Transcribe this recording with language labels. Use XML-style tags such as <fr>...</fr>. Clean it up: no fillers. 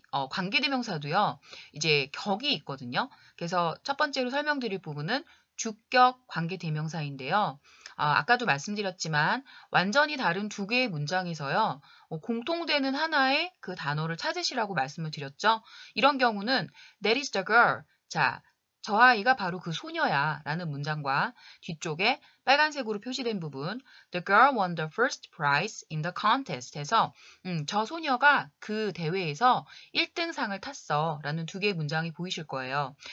<ko>관계대명사도요, 이제 격이 있거든요. 그래서 첫 번째로 설명드릴 부분은 주격 관계대명사인데요. 아까도 말씀드렸지만 완전히 다른 두 개의 문장에서요, 공통되는 하나의 그 단어를 찾으시라고 말씀을 드렸죠. 이런 경우는</ko> <en>That is the girl.</en> <ko>자, 저 아이가 바로 그 소녀야 라는 문장과 뒤쪽에 빨간색으로 표시된 부분</ko> <en>The girl won the first prize in the contest</en> <ko>해서 저 소녀가 그 대회에서 1등상을 탔어 라는 두 개의 문장이 보이실 거예요.</ko>